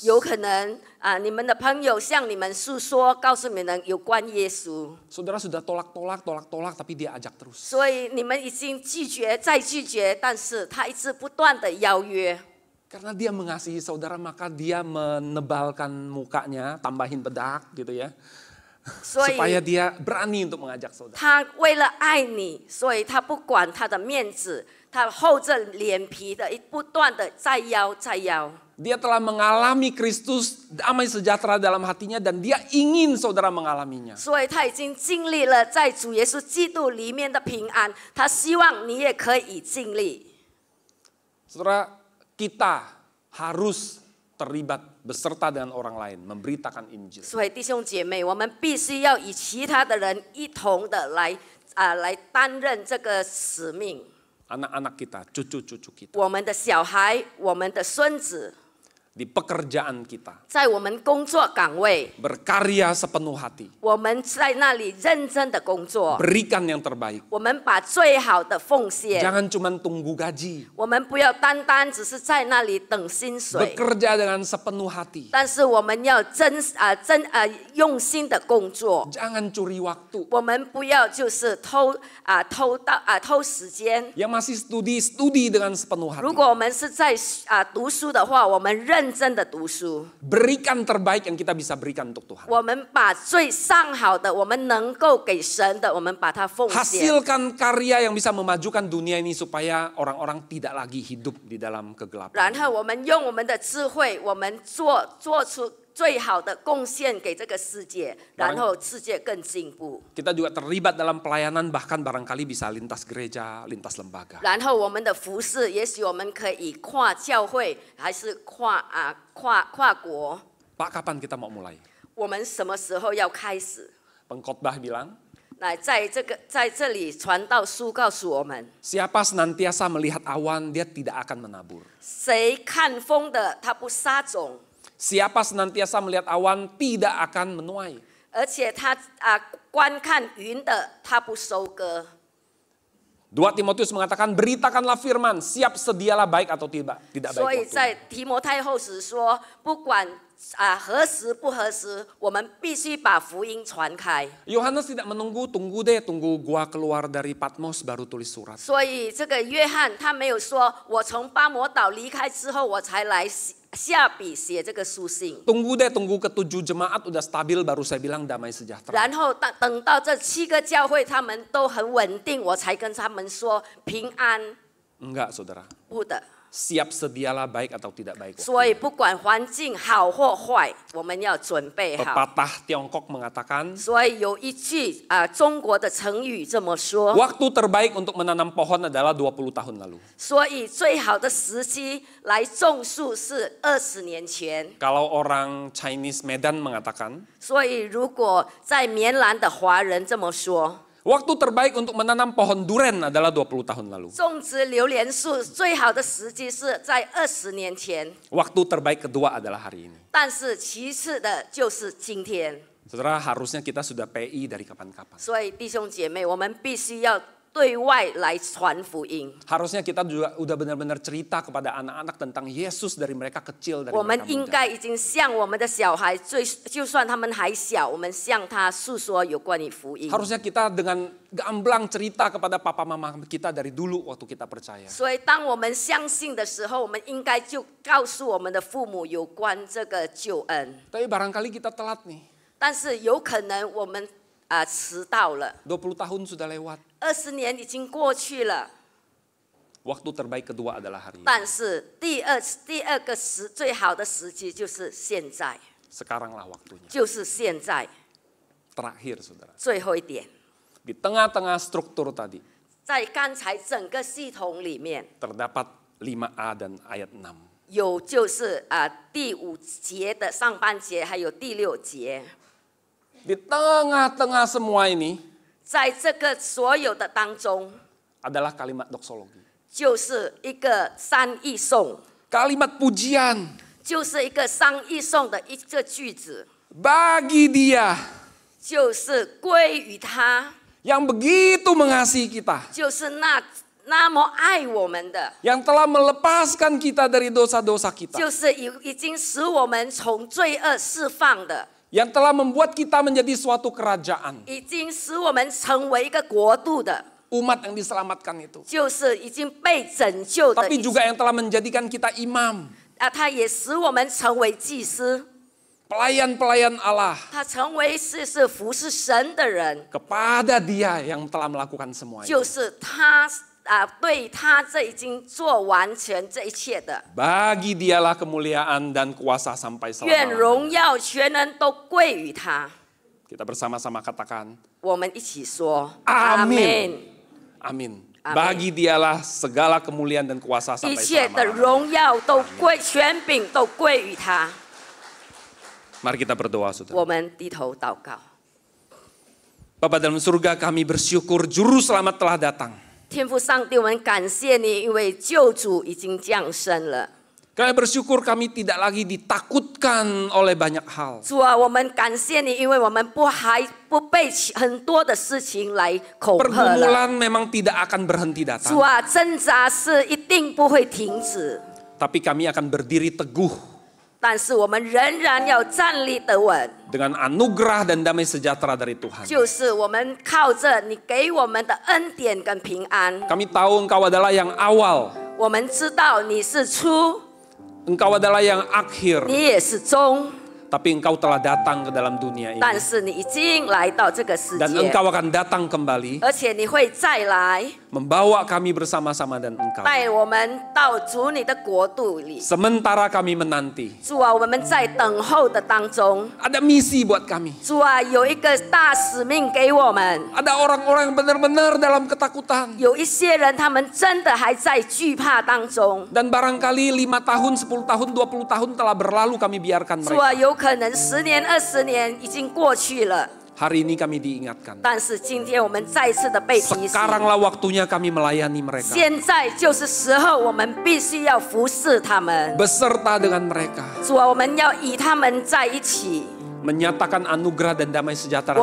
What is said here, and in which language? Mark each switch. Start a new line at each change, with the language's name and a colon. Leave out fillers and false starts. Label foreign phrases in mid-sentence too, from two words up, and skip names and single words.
Chinese: 有可能你们的朋友向你们诉说，告诉你们有关耶稣，
Indonesian: Saudara sudah tolak, tapi dia ajak terus.
Chinese: 所以你们已经拒绝再拒绝，但是他一直不断的邀约。
Indonesian: Karena dia mengasihi saudara, maka dia menebalkan mukanya, tambahin bedak gitu ya.
Chinese: 所以
Indonesian: Supaya dia berani untuk mengajak saudara.
Chinese: 他为了爱你，所以他不管他的面子，他厚着脸皮的不断的再邀。
Indonesian: Dia telah mengalami Kristus, damai sejahtera dalam hatinya, dan dia ingin saudara mengalaminya.
Chinese: 所以他已经经历了在主耶稣基督里面的平安，他希望你也可以经历。
Indonesian: Saudara, kita harus terlibat beserta dengan orang lain, memberitakan Injil.
Chinese: 所以弟兄姐妹，我们必须要与其他的人一同的来担任这个使命。
Indonesian: Anak-anak kita, cucu-cucu kita,
Chinese: 我们的小孩，我们的孙子，
Indonesian: di pekerjaan kita,
Chinese: 在我们工作岗位，
Indonesian: berkarya sepenuh hati,
Chinese: 我们在那里认真的工作，
Indonesian: berikan yang terbaik.
Chinese: 我们把最好的奉献。
Indonesian: Jangan cuma tunggu gaji,
Chinese: 我们不要单单只是在那里等薪水，
Indonesian: bekerja dengan sepenuh hati.
Chinese: 但是我们要用心的工作。
Indonesian: Jangan curi waktu.
Chinese: 我们不要就是偷时间。
Indonesian: Yang masih studi dengan sepenuh hati.
Chinese: 如果我们是在读书的话，我们认真的读书。
Indonesian: Berikan terbaik yang kita bisa berikan untuk Tuhan.
Chinese: 我们把最上好的，我们能够给神的，我们把它奉献。
Indonesian: Hasilkan karya yang bisa memajukan dunia ini supaya orang-orang tidak lagi hidup di dalam kegelapan.
Chinese: 然后我们用我们的智慧，我们做出最好的贡献给这个世界，然后世界更进步。
Indonesian: Kita juga terlibat dalam pelayanan, bahkan barangkali bisa lintas gereja, lintas lembaga.
Chinese: 然后我们的服事，也许我们可以跨教会，还是跨国。
Indonesian: Pak, kapan kita mau mulai?
Chinese: 我们什么时候要开始？
Indonesian: Pengkhotbah bilang,
Chinese: 来，在这里传道书告诉我们，
Indonesian: siapa senantiasa melihat awan, dia tidak akan menabur.
Chinese: 谁看风的，他不撒种，
Indonesian: Siapa senantiasa melihat awan, tidak akan menuai.
Chinese: 而且他观看云的，他不收割。
Indonesian: 2 Timotius mengatakan, beritakanlah firman, siap sedialah baik atau tidak
Chinese: 所以
Indonesian: baik
Chinese: 在
Indonesian: waktu.
Chinese: 提摩太后书说，不管何时不何时，我们必须把福音传开。
Indonesian: Yohanes tidak menunggu, tunggu gua keluar dari Patmos baru tulis surat.
Chinese: 所以这个约翰他没有说，我从巴摩岛离开之后，我才来下笔写这个书信。
Indonesian: Tunggu ke-7 jemaat udah stabil baru saya bilang damai sejahtera.
Chinese: 然后等到这7个教会他们都很稳定，我才跟他们说平安。
Indonesian: Enggak saudara.
Chinese: 不的，
Indonesian: siap sedialah baik atau tidak baik.
Chinese: 所以不管环境好或坏，我们要准备好。
Indonesian: Pepatah Tiongkok mengatakan,
Chinese: 所以有一句中国的成语这么说。
Indonesian: waktu terbaik untuk menanam pohon adalah 20 tahun lalu.
Chinese: 所以最好的时机来种树是20年前。
Indonesian: Kalau orang Chinese Medan mengatakan,
Chinese: 所以如果在棉兰的华人这么说，
Indonesian: waktu terbaik untuk menanam pohon duren adalah 20 tahun lalu.
Chinese: 种植榴莲树最好的时机是在20年前，
Indonesian: Waktu terbaik kedua adalah hari ini.
Chinese: 但是其次的就是今天。
Indonesian: Saudara, harusnya kita sudah PI dari kapan-kapan.
Chinese: 所以弟兄姐妹，我们必须要对外来传福音。
Indonesian: Harusnya kita juga udah benar-benar cerita kepada anak-anak tentang Yesus dari mereka kecil, dari
Chinese: 我们
Indonesian: mereka
Chinese: 应
Indonesian: muda.
Chinese: 该已经向我们的小孩，就算他们还小，我们向他诉说有关于福音。
Indonesian: Harusnya kita dengan gamblang cerita kepada papa mama kita dari dulu waktu kita percaya.
Chinese: 所以当我们相信的时候，我们应该就告诉我们的父母有关这个救恩。
Indonesian: Tapi barangkali kita telat nih.
Chinese: 但是有可能我们迟到了。
Indonesian: 20 tahun sudah lewat.
Chinese: 20 年已经过去了，
Indonesian: Waktu terbaik kedua adalah hari ini.
Chinese: 但是第二个最好的时机就是现在，
Indonesian: Sekaranglah waktunya.
Chinese: 就是现在。
Indonesian: Terakhir, saudara.
Chinese: 最后一点，
Indonesian: Di tengah-tengah struktur tadi
Chinese: 在刚才整个系统里面，
Indonesian: terdapat 5A dan ayat 6.
Chinese: 有就是第5节的上半节，还有第6节，
Indonesian: Di tengah-tengah semua ini
Chinese: 在这个所有的当中，
Indonesian: adalah kalimat doksologi.
Chinese: 就是一个三义颂，
Indonesian: Kalimat pujian
Chinese: 就是一个三义颂的一个句子，
Indonesian: bagi Dia
Chinese: 就是归于他，
Indonesian: yang begitu mengasihi kita,
Chinese: 就是那么爱我们的，
Indonesian: yang telah melepaskan kita dari dosa-dosa kita,
Chinese: 就是已经使我们从罪恶释放的，
Indonesian: yang telah membuat kita menjadi suatu kerajaan.
Chinese: 已经使我们成为一个国度的，
Indonesian: Umat yang diselamatkan itu.
Chinese: 就是已经被拯救的
Indonesian: Tapi juga yang telah menjadikan kita imam,
Chinese: 他也使我们成为祭司，
Indonesian: pelayan-pelayan Allah.
Chinese: 他成为是服侍神的人，
Indonesian: Kepada Dia yang telah melakukan semua itu.
Chinese: 就是他对他这已经做完全这一切的，
Indonesian: Bagi Dialah kemuliaan dan kuasa sampai
Chinese: 愿
Indonesian: selama-lamanya.
Chinese: 荣耀全能都归于他。
Indonesian: Kita bersama-sama katakan,
Chinese: 我们一起说
Indonesian: Amin. Amin. Amin. Bagi Dialah segala kemuliaan dan kuasa
Chinese: 一
Indonesian: sampai
Chinese: 切的
Indonesian: selama-lamanya.
Chinese: 荣耀都权柄都归于他。
Indonesian: Mari kita berdoa, saudara.
Chinese: 我们低头祷告。
Indonesian: Bapa dalam surga, kami bersyukur Juru Selamat telah datang.
Chinese: 天父上帝，我们感谢你，因为救主已经降生了。
Indonesian: Kami bersyukur kami tidak lagi ditakutkan oleh banyak hal.
Chinese: 主啊，我们感谢你，因为我们不被很多的事情来恐吓了。
Indonesian: Pergumulan memang tidak akan berhenti datang.
Chinese: 主啊，挣扎是一定不会停止，
Indonesian: Tapi kami akan berdiri teguh
Chinese: 但是我们仍然要站立得稳，
Indonesian: dengan anugerah dan damai sejahtera dari Tuhan.
Chinese: 就是我们靠着你给我们的恩典跟平安。
Indonesian: Kami tahu Engkau adalah yang awal,
Chinese: 我们知道你是初，
Indonesian: Engkau adalah yang akhir,
Chinese: 你也是终，
Indonesian: tapi Engkau telah datang ke dalam dunia ini.
Chinese: 但是你已经来到这个世
Indonesian: Dan
Chinese: 界，
Indonesian: Engkau akan datang kembali
Chinese: 而且你会再来，
Indonesian: membawa kami bersama-sama dan Engkau.
Chinese: 带我们到主你的国度里。
Indonesian: Sementara kami menanti,
Chinese: 主啊，我们在等候的当中，
Indonesian: ada misi buat kami.
Chinese: 主啊，有一个大使命给我们。
Indonesian: Ada orang-orang yang benar-benar dalam ketakutan.
Chinese: 有一些人，他们真的还在惧怕当中。
Indonesian: Dan barangkali 5 tahun, 10 tahun, 20 tahun telah berlalu kami biarkan
Chinese: 主啊，
Indonesian: mereka.
Chinese: 有可能10年、20年已经过去了，
Indonesian: Hari ini kami diingatkan.
Chinese: 但是今天我们再次的被提醒，
Indonesian: Sekaranglah waktunya kami melayani mereka.
Chinese: 现在就是时候，我们必须要服侍他们。
Indonesian: Beserta dengan mereka.
Chinese: 主啊，我们要与他们在一起，
Indonesian: Menyatakan anugerah dan damai sejahtera